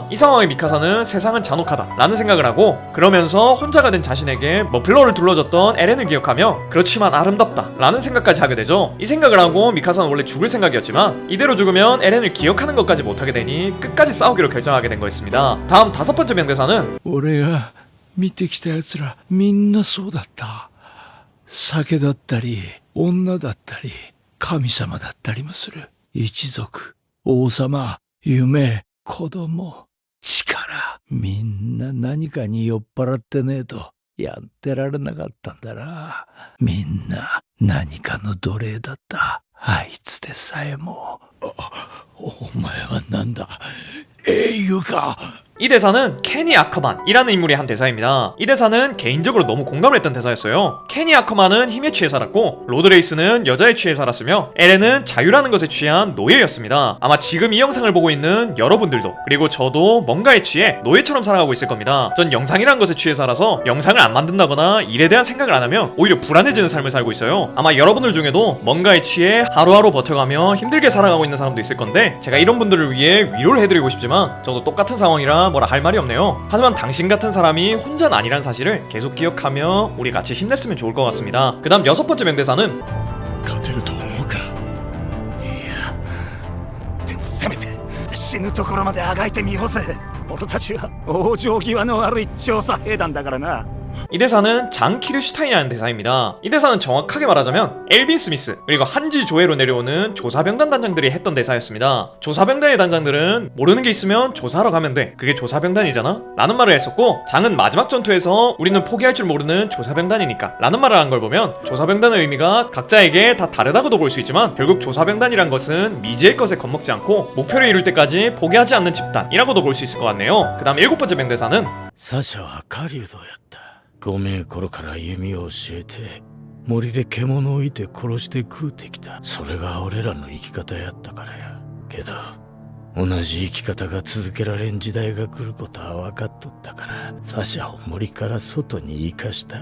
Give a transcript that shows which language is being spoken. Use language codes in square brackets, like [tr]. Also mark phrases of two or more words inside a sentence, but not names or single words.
[ko] 이 상황에 미카사는 세상은 잔혹하다 라는 생각을 하고 그러면서 혼자가 된 자신에게 머플러를 둘러줬던 에렌을 기억하며 그렇지만 아름답다 라는 생각까지 하게 되죠. 이 생각을 하고 미카사는 원래 죽을 생각이었지만 이대로 죽으면 에렌을 기억하는 것까지 못하게 되니 끝까지 싸우기로 결정하게 된 거였습니다. 다음 다섯 번째 명대사는 [ja] 俺が見てきた奴らみんなそうだった。酒だったり女だったり神様だったりもする。一族、王様、夢、子供、力、みんな何かに酔っ払ってねえとやってられなかったんだな。みんな何かの奴隷だった。あいつでさえも。お前はなんだ、英雄か。 [ko] 이 대사는 케니 아커만이라는 인물이 한 대사입니다. 이 대사는 개인적으로 너무 공감을 했던 대사였어요. 케니 아커만은 힘에 취해 살았고 로드레이스는 여자에 취해 살았으며 에렌은 자유라는 것에 취한 노예였습니다. 아마 지금 이 영상을 보고 있는 여러분들도 그리고 저도 뭔가에 취해 노예처럼 살아가고 있을 겁니다. 전 영상이라는 것에 취해 살아서 영상을 안 만든다거나 일에 대한 생각을 안 하면 오히려 불안해지는 삶을 살고 있어요. 아마 여러분들 중에도 뭔가에 취해 하루하루 버텨가며 힘들게 살아가고 있는 사람도 있을 건데 제가 이런 분들을 위해 위로를 해드리고 싶지만 저도 똑같은 상황이라 뭐라 할 말이 없네요. 하지만 당신 같은 사람이 혼자는 아니란 사실을 계속 기억하며 우리 같이 힘냈으면 좋을 것 같습니다. 그 다음 여섯 번째 명대사는 [ja] 勝てると思うか。いや、でもせめて死ぬところまであがいてみようぜ。俺たちは往生際の悪い調査兵団だからな。 [ko] 이 대사는 장 키르슈타인이라는 대사입니다. 이 대사는 정확하게 말하자면 엘빈 스미스 그리고 한지 조회로 내려오는 조사병단 단장들이 했던 대사였습니다. 조사병단의 단장들은 모르는 게 있으면 조사하러 가면 돼, 그게 조사병단이잖아 라는 말을 했었고, 장은 마지막 전투에서 우리는 포기할 줄 모르는 조사병단이니까 라는 말을 한 걸 보면 조사병단의 의미가 각자에게 다 다르다고도 볼 수 있지만 결국 조사병단이란 것은 미지의 것에 겁먹지 않고 목표를 이룰 때까지 포기하지 않는 집단이라고도 볼 수 있을 것 같네요. 그 다음 일곱 번째 명대사는 [ja] サシャは狩人やった。5名頃から弓を教えて森で獣を置いて殺して食うてきた。それが俺らの生き方やったからや。けど同じ生き方が続けられん時代が来ることは分かっとったからサシャを森から外に生かした。